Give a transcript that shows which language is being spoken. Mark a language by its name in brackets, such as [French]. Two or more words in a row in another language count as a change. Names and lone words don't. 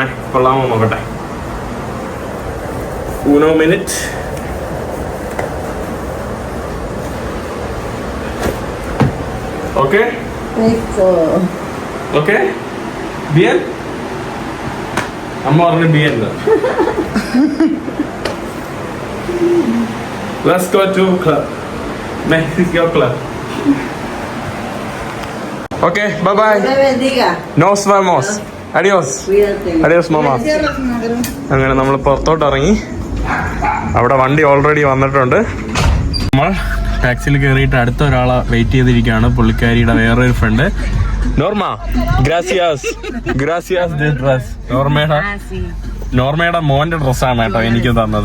[Malayalam] കൊള്ളാമോ നോക്കട്ടെ. 1 minute. [English] Okay? [Malayalam] Okay? Bien? അമ്മ പറഞ്ഞു ബിയൻ. [English] Let's go to club. Mexico club. Okay, bye bye. [Spanish] Nos vemos. Adios. Adios mama. [Malayalam] അങ്ങനെ നമ്മൾ പുറത്തോട്ട് ഇറങ്ങി. അവിടെ വണ്ടി ഓൾറെഡി വന്നിട്ടുണ്ട്. നമ്മൾ ടാക്സിയിൽ കയറിയിട്ട് അടുത്ത ഒരാളെ വെയിറ്റ് ചെയ്തിരിക്കുകയാണ്. പുള്ളിക്കാരിയുടെ വേറൊരു ഫ്രണ്ട് നോർമ. ഗ്രാസിയാസ് ഡ്രസ്. നോർമയുടെ മോന്റെ ഡ്രസ്സാണ് കേട്ടോ എനിക്ക് തന്നത്.